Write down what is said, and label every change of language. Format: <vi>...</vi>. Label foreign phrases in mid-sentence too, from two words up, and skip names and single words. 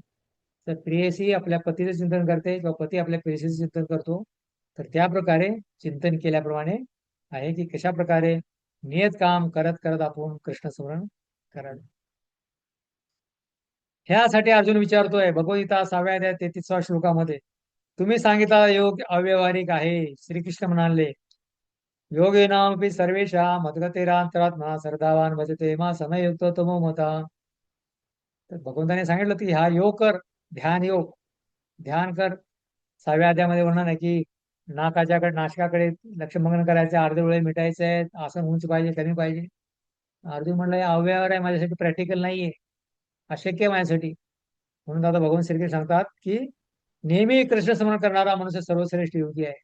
<mr>तर प्रेयसी आपल्या पतीचं चिंतन करते किंवा पती आपल्या प्रेयसीचं चिंतन करतो, तर त्या प्रकारे चिंतन केल्याप्रमाणे आहे की कशा प्रकारे नियत काम करत करत आपण कृष्ण स्मरण करावे. ह्यासाठी अर्जुन विचारतोय भगवद्गीता 6व्या अध्याय 33व्या श्लोकामध्ये, तुम्ही सांगितला योग अव्यवहारिक आहे. श्रीकृष्ण म्हणाले,</mr> <sa>योगेनामपि सर्वेषां मद्गतेरांतरात्मा श्रद्धावान भजते मा समयुक्त तमो मता.</sa> <mr>तर भगवंताने सांगितलं की हा योग कर, ध्यान योग, ध्यान कर. 6व्या अध्यायामध्ये वर्णन आहे की नाशकाकडे लक्ष मंगन करायचे, अर्धे डोळे मिटायचे आहेत, आसन उंच पाहिजे, कमी पाहिजे. अर्जुन म्हणलं हे अव्यवहार आहे, माझ्यासाठी प्रॅक्टिकल नाहीये, अशक्य आहे माझ्यासाठी. म्हणून दादा भगवान श्रीकृष्ण सांगतात की नेहमी कृष्ण स्मरण करणारा मनुष्य सर्वश्रेष्ठ योगी आहे.</mr>